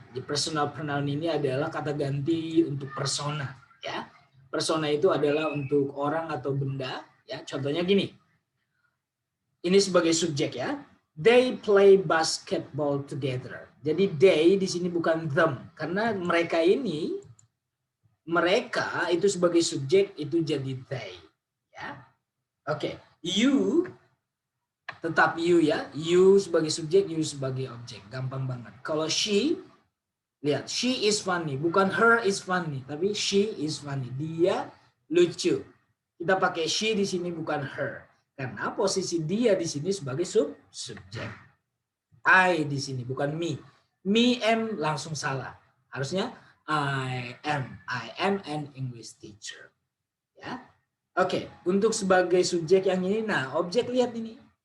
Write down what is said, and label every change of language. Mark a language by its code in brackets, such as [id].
[id] Di personal pronoun ini adalah kata ganti untuk persona, ya. Persona itu adalah untuk orang atau benda, ya. Contohnya gini. Ini sebagai subjek, ya. [en] They play basketball together. [id] Jadi they di sini bukan them, karena mereka ini, mereka itu sebagai subjek itu jadi they, ya. Oke. You tetap you, ya. You sebagai subjek, you sebagai objek. Gampang banget. [en] Kalau she, lihat, she is funny. Bukan her is funny, tapi she is funny. [id] Dia lucu. Kita pakai she di sini, bukan her. Karena posisi dia di sini sebagai subjek. I di sini, bukan me. Me, am, langsung salah. [en] Harusnya I am. I am an English teacher. Ya. [id] Oke, untuk sebagai subjek yang ini, nah, objek lihat ini.